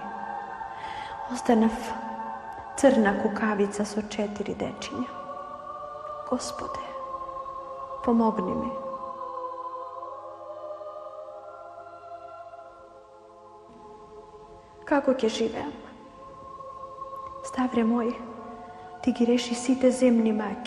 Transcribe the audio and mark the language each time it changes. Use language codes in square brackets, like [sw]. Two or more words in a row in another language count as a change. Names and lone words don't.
[mk] Остадем црна кукавица со 4 дечиња. Господе, помогни ми. Kako ќе живеам? Ставре мој, ти ги реши сите земни маки.